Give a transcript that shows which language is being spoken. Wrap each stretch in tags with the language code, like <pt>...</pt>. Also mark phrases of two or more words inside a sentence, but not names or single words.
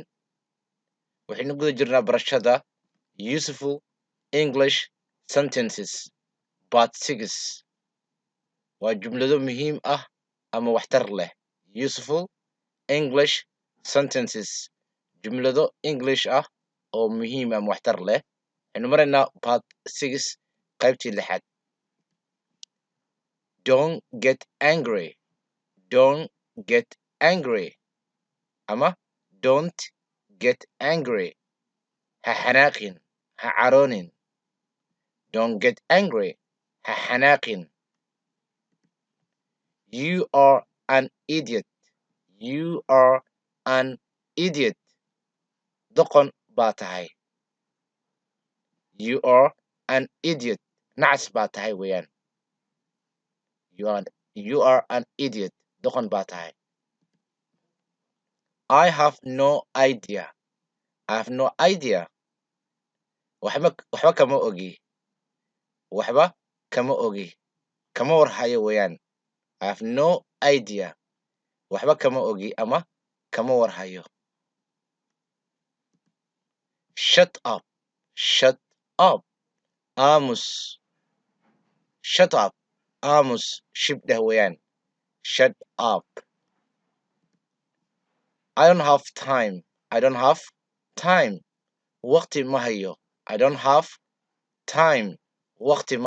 <so>Waxaynu guda jirnaa barashada Useful English Sentences Part 6. Waa jumlado muhiim ah ama waxtar leh.</so> <en>Useful English Sentences.</en> <so>Jumlado English ah oo muhiim ama waxtar leh. Waxaynu maraynaa Part 6 qaybtii 6.</so> <en>Don't get angry. Don't get angry. Ama don't get angry.</en> <so>Ha xanaaqin. Ha caroonin.</so> <en>Don't get angry.</en> <so>Ha xanaaqin.</so> <en>You are an idiot. You are an idiot.</en> <so>Doqon baa tahay.</so> <en>You are an idiot.</en> <so>Nacas baa tahay weeyaan.</so> <en>You are an idiot.</en> <so>Doqon baa tahay.</so> <en>I have no idea. I have no idea.</en> <so>waxba kama ogi. Waxba kama ogi. Kama warhayo weeyaan.</so> <en>I have no idea.</en> <so>Waxba kama ogi ama kama warhayo.</so> <en>Shut up. Shut up. Aamus. Shut up.</en> <so>Aamus. Shibdeh weeyaan.</so> <en>Shut up. I don't have time. I don't have time.</en> <so>Waqti ma hayo.</so> <en>I don't have time.</en> <so>Waqti</so>